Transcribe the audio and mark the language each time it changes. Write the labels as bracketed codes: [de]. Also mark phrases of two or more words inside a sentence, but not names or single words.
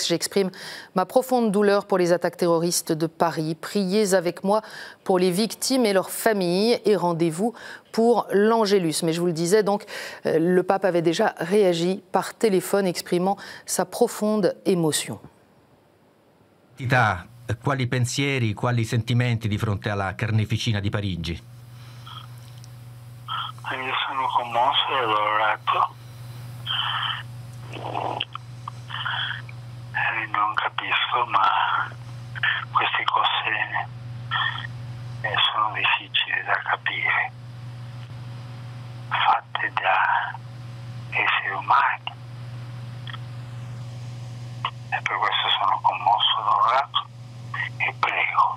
[fr] J'exprime ma profonde douleur pour les attaques terroristes de Paris. Priez avec moi pour les victimes et leurs familles, et rendez-vous pour l'Angélus. Mais je vous le disais, donc, le pape avait déjà réagi par téléphone, exprimant sa profonde émotion. [it] Quali pensieri, quali sentimenti di fronte alla carneficina di Parigi? Io sono commosso e dolorato. Non capisco, ma queste cose sono difficili da capire, fatte da esseri umani, e per questo sono commosso, dolorato e prego.